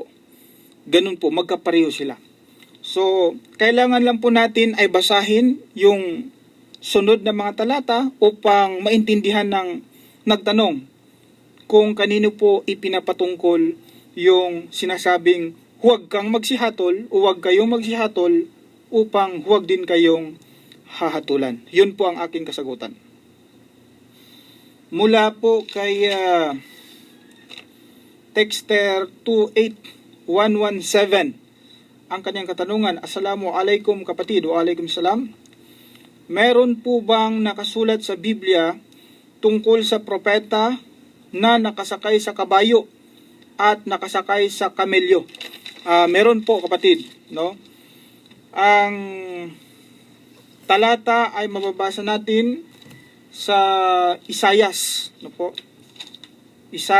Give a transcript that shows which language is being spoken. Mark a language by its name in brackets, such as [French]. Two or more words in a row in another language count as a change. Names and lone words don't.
[Filipino] Ganun po, magkapareho sila. So, kailangan lang po natin ay basahin yung sunod na mga talata upang maintindihan ng nagtanong kung kanino po ipinapatungkol yung sinasabing huwag kang magsihatol o huwag kayong magsihatol upang huwag din kayong hahatulan. Yun po ang aking kasagutan. Mula po kay Texter 28117, ang kanyang katanungan, Assalamualaikum kapatid, [Arabic] وعليكم السلام. [Filipino] Meron po bang nakasulat sa Biblia tungkol sa propeta na nakasakay sa kabayo at nakasakay sa kamelyo? Meron po kapatid, no? Ang talata ay mababasa natin sa Isayas, no po?